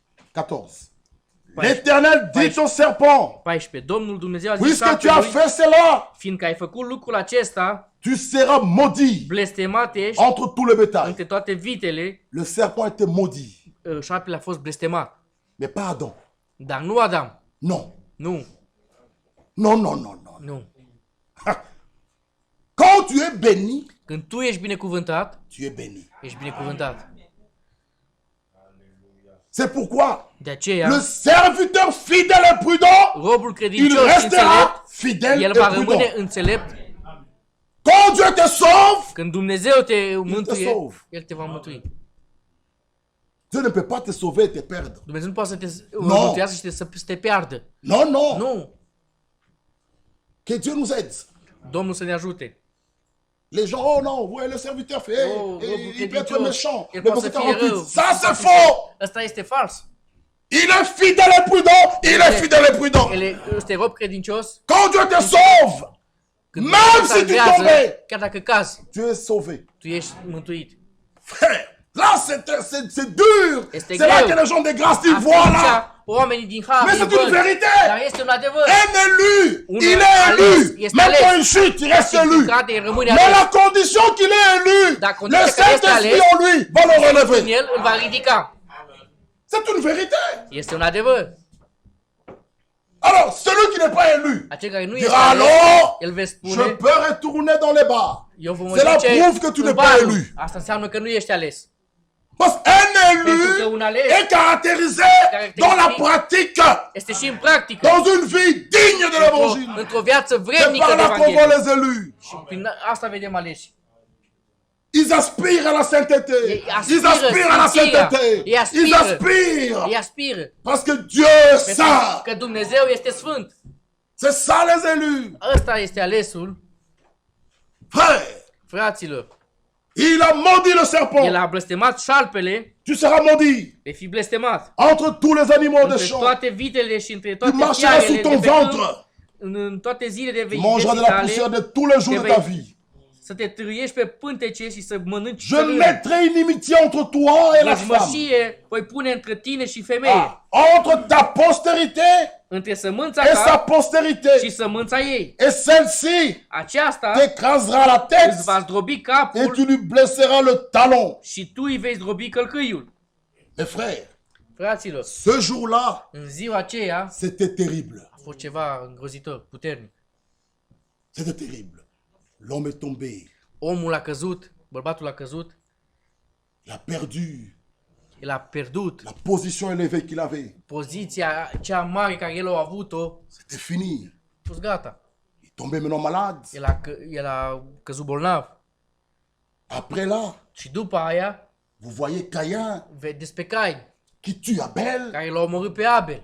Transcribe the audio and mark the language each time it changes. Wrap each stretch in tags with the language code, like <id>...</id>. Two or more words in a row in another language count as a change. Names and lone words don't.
<fr>14. L'Éternel dit au serpent,</fr> <ro>14. Domnul Dumnezeu a zis</ro> <fr>puisque tu as</fr> <ro>șarpelui,</ro> <fr>fait cela,</fr> <ro>fiindcă ai făcut lucrul acesta,</ro> <fr>tu seras maudit</fr> <ro>blestemat ești</ro> <fr>entre tout le bétail.</fr> <ro>între toate vitele.</ro> <fr>Le serpent était maudit,</fr> <ro>Șarpele a fost blestemat.</ro> <fr>mais pas Adam.</fr> <ro>Dar nu Adam.</ro> <fr>Non.</fr> <ro>Nu.</ro> <fr>Non, non, non, non.</fr> <ro>Nu.</ro> <fr>Quand tu es béni,</fr> <ro>Când tu ești binecuvântat,</ro> <fr>tu es béni.</fr> <ro>ești binecuvântat.</ro> <fr>C'est pourquoi</fr> <ro>De aceea,</ro> <fr>le serviteur fidèle et prudent,</fr> <ro>robul</ro> <fr>il</fr> <ro>credincios și înțelept,</ro> <fr>restera fidèle</fr> <ro>el</ro> <fr>et</fr> <ro>va</ro> <fr>prudent.</fr> <ro>rămâne înțelept.</ro> <fr>Quand Dieu te sauve,</fr> <ro>Când Dumnezeu te mântuie,</ro> <fr>sauve.</fr> <ro>El te va mântui.</ro> <fr>Dieu ne peut pas te sauver et te perdre.</fr> <ro>Dumnezeu nu poate să te mântuiască și să te piardă.</ro> <fr>Non, non.</fr> <ro>Nu.</ro> <fr>Que Dieu nous aide.</fr> <ro>Domnul să ne ajute.</ro> <fr>Les gens, oh non, ouais, le serviteur fait,</fr> <ro>Oh,</ro> <fr>il peut être méchant.</fr> <ro>El</ro> <fr>Le</fr> <ro>poate să</ro> <fr>verset</fr> <ro>fie</ro> <fr>48,</fr> <ro>rău.</ro> <fr>ça c'est faux.</fr> <ro>Ăsta este fals.</ro> <fr>Il est fidèle et prudent. Il est fidèle et prudent.</fr> <ro>El este rob credincios.</ro> <fr>Quand Dieu te sauve,</fr> <ro>Când</ro> <fr>même</fr> <ro>Dumnezeu te</ro> <fr>si tu</fr> <ro>salvează,</ro> <fr>tombais,</fr> <ro>chiar dacă cazi,</ro> <fr>tu es sauvé.</fr> <ro>tu ești mântuit.</ro> <fr>Frère, là c'est dur.</fr> <ro>Este</ro> <fr>C'est là</fr> <ro>greu.</ro> <fr>que les gens de grâce, ils voient là.</fr> <ro>Atunci, oamenii din har</ro> <fr>Mais</fr> <ro>îi</ro> <fr>c'est une</fr> <ro>văd.</ro> <fr>vérité.</fr> <ro>Dar este un adevăr.</ro> <fr>Un élu,</fr> <ro>Un</ro> <fr>il est</fr> <ro>ales,</ro> <fr>élu.</fr> <ro>este</ro> <fr>Même</fr> <ro>ales.</ro> <fr>quand il chute, il reste</fr> <ro>Și</ro> <fr>élu.</fr> <ro>când cade, rămâne</ro> <fr>Mais</fr> <ro>ales.</ro> <fr>la condition qu'il est élu,</fr> <ro>Dar</ro> <fr>le</fr> <ro>condiția că este</ro> <fr>Saint-Esprit</fr> <ro>ales,</ro> <fr>en lui va le</fr> <ro>În</ro> <fr>relever.</fr> <ro>el îl va ridica.</ro> <fr>C'est une vérité.</fr> <ro>Este un adevăr.</ro> <fr>Alors, celui qui n'est pas élu</fr> <ro>Acel care nu este</ro> <fr>dira</fr> <ro>ales,</ro> <fr>alors,</fr> <ro>el vei</ro> <fr>je</fr> <ro>spune,</ro> <fr>peux retourner dans les bars.</fr> <ro>eu vă mă</ro> <fr>C'est la</fr> <ro>duce</ro> <fr>preuve que tu</fr> <ro>în</ro> <fr>n'es pas</fr> <ro>baruri.</ro> <fr>élu.</fr> <ro>Asta înseamnă că nu ești ales.</ro> <fr>Parce qu'un</fr> <ro>Pentru că</ro> <fr>élu</fr> <ro>un ales</ro> <fr>est caractérisé dans la pratique,</fr> <ro>este și în practică.</ro> <fr>dans une vie digne de l'évangile.</fr> <ro>Într-o viață</ro> <fr>C'est</fr> <ro>vrednică</ro> <fr>par</fr> <ro>de</ro> <fr>là qu'on voit</fr> <ro>Evanghelie.</ro> <fr>les élus.</fr> <ro>Și prin asta vedem aleși.</ro> <fr>Ils aspirent à la sainteté. Ils Ils aspirent à la aspirent, sainteté. ils aspirent. Ils aspirent.</fr> <ro>Îi aspiră.</ro> <fr>Parce que Dieu est</fr> <ro>Pentru</ro> <fr>saint.</fr> <ro>că Dumnezeu este sfânt.</ro> <fr>C'est ça les élus.</fr> <ro>Ăsta este alesul,</ro> <fr>Frère,</fr> <ro>fraților.</ro> <fr>il a maudit le</fr> <ro>El</ro> <fr>serpent.</fr> <ro>a blestemat șarpele,</ro> <fr>Tu seras maudit</fr> <ro>vei fi blestemat.</ro> <fr>entre tous les animaux des</fr> <ro>Între</ro> <fr>champs.</fr> <ro>toate vitele și între</ro> <fr>Tu</fr> <ro>toate</ro> <fr>marcheras sous</fr> <ro>fiarele</ro> <fr>ton</fr> <ro>de pe câmp,</ro> <fr>ventre.</fr> <ro>în toate zilele</ro> <fr>Tu mangeras de</fr> <ro>vieții</ro> <fr>la poussière</fr> <ro>tale,</ro> <fr>de tous les jours de ta vie.</fr> <ro>să te târiești pe pântece și să mănânci</ro> <fr>Je</fr> <ro>țărâni.</ro> <fr>mettrai inimitié entre toi et la femme.</fr> <ro>Vrăjmășie voi pune între tine și femeie,</ro> <fr>Ah, entre ta postérité</fr> <ro>între sămânța</ro> <fr>et sa</fr> <ro>ta</ro> <fr>postérité.</fr> <ro>și sămânța ei.</ro> <fr>Et celle-ci</fr> <ro>Aceasta</ro> <fr>t'écrasera la tête</fr> <ro>îți va zdrobi</ro> <fr>et</fr> <ro>capul</ro> <fr>tu lui blesseras le talon.</fr> <ro>și tu îi vei zdrobi călcâiul.</ro> <fr>Mes frères,</fr> <ro>Fraților,</ro> <fr>ce jour-là,</fr> <ro>în ziua aceea</ro> <fr>c'était terrible.</fr> <ro>a fost ceva îngrozitor, puternic.</ro> <fr>C'était terrible. L'homme est tombé.</fr> <ro>Omul a căzut, bărbatul a căzut,</ro> <fr>Il a perdu</fr> <ro>el a pierdut</ro> <fr>la position élevée qu'il avait.</fr> <ro>poziția cea mare care el a avut-o,</ro> <fr>C'était fini.</fr> <ro>a fost gata.</ro> <fr>Il est tombé maintenant malade.</fr> <ro>El a căzut bolnav.</ro> <fr>Après là,</fr> <ro>Și după aia,</ro> <fr>vous voyez Caïn</fr> <ro>vedeți pe Cain,</ro> <fr>qui tue Abel.</fr> <ro>care l-a omorât pe Abel.</ro>